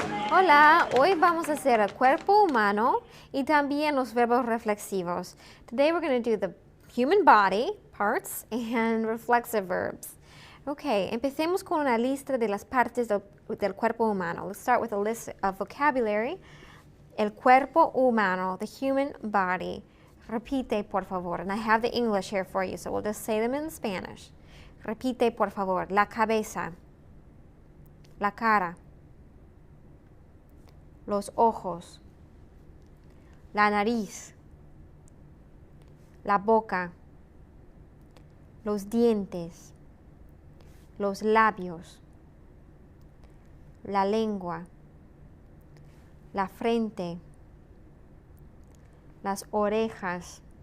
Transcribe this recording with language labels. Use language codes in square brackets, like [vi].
[es] Hola, hoy vamos a hacer el cuerpo humano y también los verbos reflexivos. [en] Today we're going to do the human body parts and reflexive verbs. [es] Okay, empecemos con una lista de las partes del cuerpo humano. [en] Let's start with a list of vocabulary. [es] El cuerpo humano, [en] the human body. [es] Repite, por favor. [en] And I have the English here for you, so we'll just say them in Spanish. [es] Repite, por favor. La cabeza, la cara, los ojos, la nariz, la boca, los dientes, los labios, la lengua, la frente, las orejas,